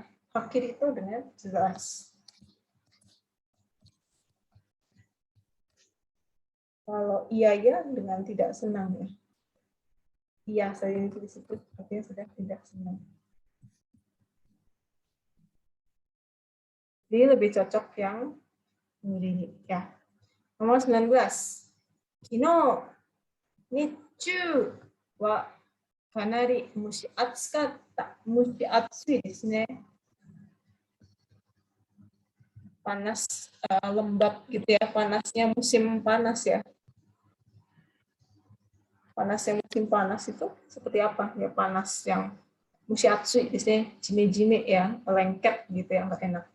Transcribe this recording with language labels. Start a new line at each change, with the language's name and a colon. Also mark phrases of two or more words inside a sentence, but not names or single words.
Indonesian: Hakiri itu dengan jelas. Kalau iya ya dengan tidak senang ya. Iya saja itu disebut artinya sudah tidak senang. Jadi lebih cocok yang muri ya. Nomor 19.
Japanese: 昨日日中はかなり蒸し暑かった. 蒸し暑いですね.
Indonesian: Panas lembab gitu ya, panasnya musim panas ya. Panasnya musim panas itu seperti apa? Ya panas yang mushiatsui di sini, jime-jime ya, lengket gitu ya, nggak enak.